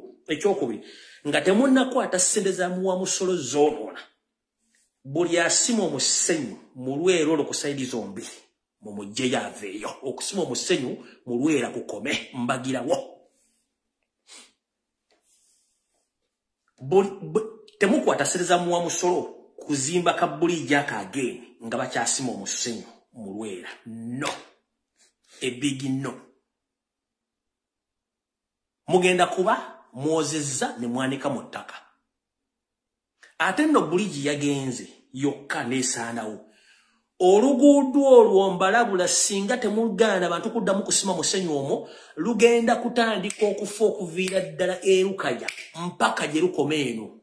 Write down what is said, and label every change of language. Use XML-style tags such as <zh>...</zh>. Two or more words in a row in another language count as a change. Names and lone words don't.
<lg>Ekyokubiri nga temunnakwata ssente za muwa musolo zoonoona buli asima omusenyu mu Lwera olwo ku sayidi zombi mumujje yaveeyo okusima omusenyu mu Lwera kukome mbagirawo. Temukwata ssente za muwa musolo kuzimba ka bulijjo akageeni nga bakyasima omusenyu mu Lwera.</lg> <en>No. A big no.</en> <lg>Mugenda kuba mwozezza ne mwanika mu ttaka. Ate nno bulijjo yagenze yokka neesaanawo. Oluguudo olwo mbalabula singa temugaana abantu kuddamu kusima musenyu omwo lugenda kutandika okufa okuviira ddala erukaya mpaka gye lukoma eno.</lg>